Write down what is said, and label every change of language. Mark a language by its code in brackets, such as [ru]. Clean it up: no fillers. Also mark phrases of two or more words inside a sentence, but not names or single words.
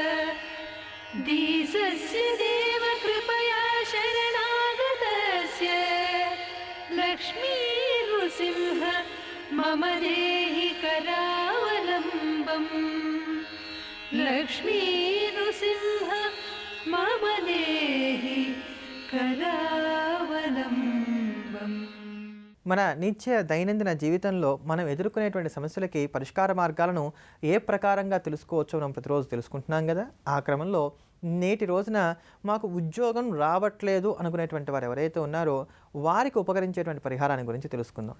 [sa] दीसस्य देव कृपया शरणागतस्य लक्ष्मी नृसिंह मम देहि करावलम्बम् लक्ष्मी नृसिंह मम देहि करावलम्बम् [te] మన నిత్య దైనందిన జీవితంలో మనం ఎదుర్కొనేటువంటి సమస్యలకి పరిష్కార మార్గాలను ఏ ప్రకారంగా తెలుసుకోవచ్చో మనం ప్రతిరోజు తెలుసుకుంటున్నాం కదా. ఆ క్రమంలో నేటి రోజున మాకు ఉద్యోగం రావట్లేదు అనుకునేటువంటి వారు ఎవరైతే ఉన్నారో వారికి ఉపకరించేటువంటి పరిహారాన్ని గురించి తెలుసుకుందాం.